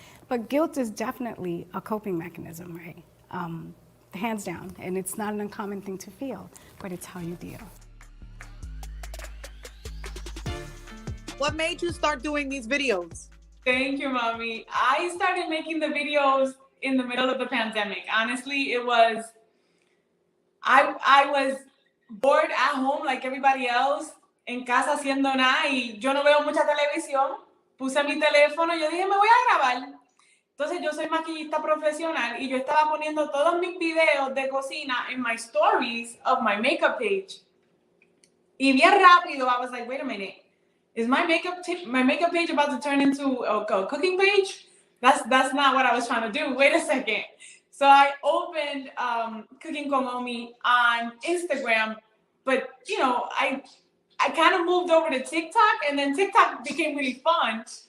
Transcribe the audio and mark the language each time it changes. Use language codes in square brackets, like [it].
[en] But guilt is definitely a coping mechanism, right? Hands down. And it's not an uncommon thing to feel, but it's how you deal. What made you start doing these videos? Thank you, Mommy. I started making the videos in the middle of the pandemic. Honestly, it was, I was bored at home like everybody else, [es] en casa haciendo nada, y yo no veo mucha televisión. Puse mi teléfono, yo dije, me voy a grabar. Entonces yo soy maquillista profesional y yo estaba poniendo todos mis videos de cocina [en] in my stories of my makeup page. [es] Y bien rápido, [en] I was like, wait a minute, is my makeup page about to turn into a cooking page? That's not what I was trying to do. Wait a second. So I opened Cooking con Omi on Instagram, but you know, I kind of moved over to TikTok, and then TikTok became really fun.